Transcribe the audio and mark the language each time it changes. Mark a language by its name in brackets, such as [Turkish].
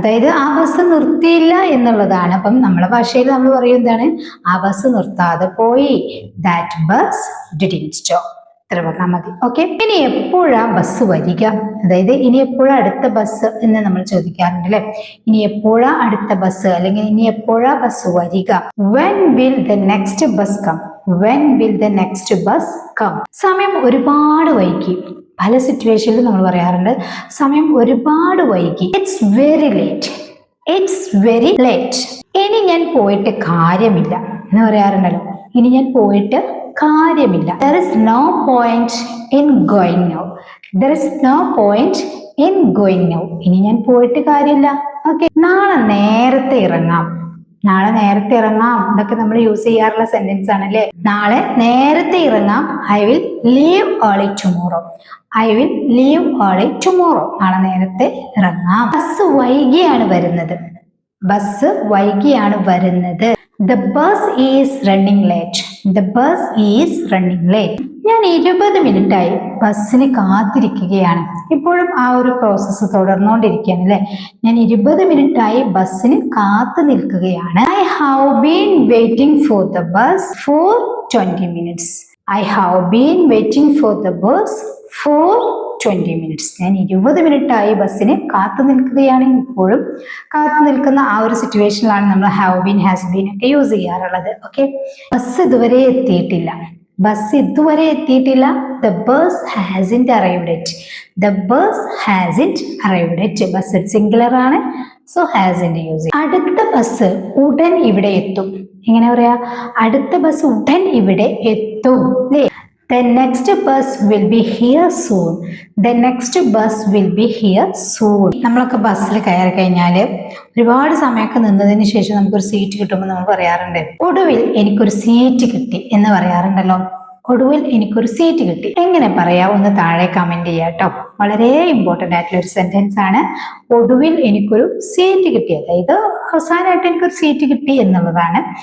[Malayalam] അതായത് ആ ബസ് നിർത്തിയില്ല എന്നുള്ളതാണ്. അപ്പം നമ്മളെ ഭാഷയിൽ നമ്മൾ പറയും എന്താണ്, ആ ബസ് നിർത്താതെ പോയി. [English] That bus didn't stop. [Malayalam] ഇത്ര പറഞ്ഞാൽ മതി. [English] Okay. [Malayalam] ഇനി എപ്പോഴാ ബസ് വരിക, അതായത് ഇനി എപ്പോഴാ അടുത്ത ബസ് എന്ന് നമ്മൾ ചോദിക്കാറുണ്ട് അല്ലെ. ഇനി എപ്പോഴാ അടുത്ത ബസ്, അല്ലെങ്കിൽ ഇനി എപ്പോഴാ ബസ് വരിക. [English] When will the next bus come? When will the next bus come? [Malayalam] സമയം ഒരുപാട് വൈകി. പല സിറ്റുവേഷനിലും നമ്മൾ പറയാറുണ്ട് സമയം ഒരുപാട് വൈകി. [English] It's very late. It's very late. [Malayalam] ഇനി ഞാൻ പോയിട്ട് കാര്യമില്ല എന്ന് പറയാറുണ്ടല്ലോ. ഇനി ഞാൻ പോയിട്ട് കാര്യമില്ല. [English] There is no point in going now. There is no point in going now. [Malayalam] ഇനി ഞാൻ പോയിട്ട് കാര്യമില്ല. ഓക്കെ. നാളെ നേരത്തെ ഇറങ്ങാം. നാളെ നേരത്തെ ഇറങ്ങാം, ഇതൊക്കെ നമ്മൾ യൂസ് ചെയ്യാറുള്ള സെന്റൻസ് ആണ് അല്ലേ. നാളെ നേരത്തെ ഇറങ്ങാം. [English] I will leave early tomorrow. I will leave early tomorrow. [Malayalam] നാളെ നേരത്തെ ഇറങ്ങാം. ബസ് വൈകിയാണ് വരുന്നത്. ബസ് വൈകിയാണ് വരുന്നത്. [English] The bus is running late. The bus is running late. [Malayalam] ഞാൻ 20 മിനിറ്റായി ബസ്സിന് കാത്തിരിക്കുകയാണ്. ഇപ്പോഴും ആ ഒരു പ്രോസസ്സ് തുടർന്നുകൊണ്ടിരിക്കുകയാണ് അല്ലെ. ഞാൻ 20 മിനിറ്റായി ബസ്സിന് കാത്തു നിൽക്കുകയാണ്. [English] I have been waiting for the bus for 20 minutes. I have been waiting for the bus for 20 minutes. [Malayalam] ഞാൻ 20 മിനിറ്റായി ബസ്സിന് കാത്തു നിൽക്കുകയാണ്. ഇപ്പോഴും കാത്തു നിൽക്കുന്ന ആ ഒരു സിറ്റുവേഷനിലാണ് നമ്മൾ ഹാവ് ബീൻ, ഹാസ് ബീൻ ഒക്കെ യൂസ് ചെയ്യാറുള്ളത്. ഓക്കെ. ബസ് ഇതുവരെ എത്തിയിട്ടില്ല. ബസ് ഇതുവരെ എത്തിയിട്ടില്ല. [English] The bus hasn't arrived yet. The bus hasn't arrived yet. [Malayalam] Bus singular ആണ്, സോ hasn't യൂസ് ചെയ്യും. അടുത്ത ബസ് ഉടൻ ഇവിടെ എത്തും. എങ്ങനെ പറയാ, അടുത്ത ബസ് ഉടൻ ഇവിടെ എത്തും അല്ലേ. [English] The next bus will be here soon. The next bus will be here soon. [Malayalam] നമ്മളൊക്കെ ബസ്സിൽ കയറി കഴിഞ്ഞാൽ ഒരുപാട് സമയമൊക്കെ നിന്നതിന് ശേഷം നമുക്കൊരു സീറ്റ് കിട്ടുമ്പോൾ നമ്മൾ പറയാറുണ്ട് ഒടുവിൽ എനിക്കൊരു സീറ്റ് കിട്ടി എന്ന് പറയാറുണ്ടല്ലോ. ഒടുവിൽ എനിക്കൊരു സീറ്റ് കിട്ടി. എങ്ങനെ പറയാം ഒന്ന് താഴെ കമന്റ് ചെയ്യാം കേട്ടോ. വളരെ ഇമ്പോർട്ടൻ്റ് ആയിട്ടുള്ള ഒരു സെന്റൻസ് ആണ്. ഒടുവിൽ എനിക്കൊരു സീറ്റ് കിട്ടി, അതായത് അവസാനമായിട്ട് എനിക്കൊരു സീറ്റ് കിട്ടി എന്നുള്ളതാണ്.